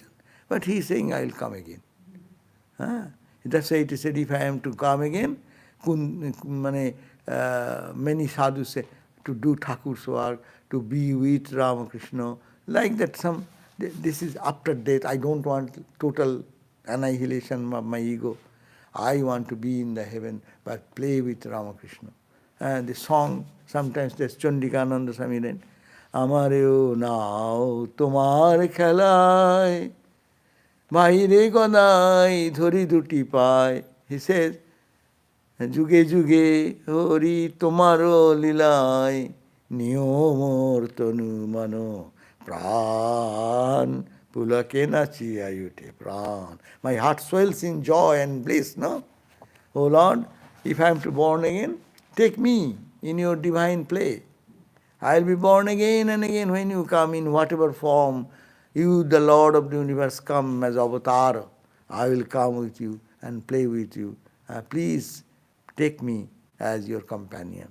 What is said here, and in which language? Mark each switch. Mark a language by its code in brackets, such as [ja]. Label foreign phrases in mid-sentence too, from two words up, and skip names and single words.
[en] But he is saying, I will come again. That's why it is said, if I am to come again, many sadhus say, to do Thakur's work, to be with Ramakrishna, like that this is after death. I don't want total annihilation of my ego. I want to be in the heaven, but play with Ramakrishna. And the song, sometimes there's Chandikananda Swami then, [bn] আমারেও নাও তোমার খেলায়, বাহিরে গড়াই ধরি দুটি পায়. [en] He says, [bn] যুগে যুগে হরি তোমারো লীলায়, নিয়মর তনু মনো প্রাণ, পুলকে নাচি আয়ুতে প্রাণ. [en] My heart swells in joy and bliss, no? Oh Lord, if I am to born again, take me in your divine play. I will be born again and again when you come in whatever form. You, the Lord of the universe, come as avatar. I will come with you and play with you. Please take me as your companion.